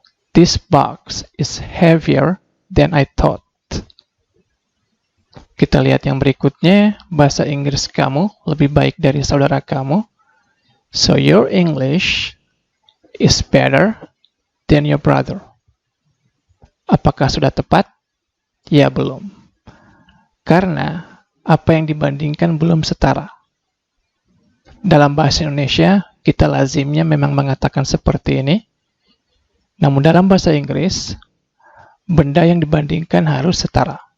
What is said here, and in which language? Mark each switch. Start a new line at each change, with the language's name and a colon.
English: This box is heavier than I thought.
Indonesian: Kita lihat yang berikutnya, bahasa Inggris kamu lebih baik dari saudara kamu.
English: So your English is better than your brother.
Indonesian: Apakah sudah tepat? Ya, belum. Karena apa yang dibandingkan belum setara. Dalam bahasa Indonesia, kita lazimnya memang mengatakan seperti ini. Namun dalam bahasa Inggris, benda yang dibandingkan harus setara.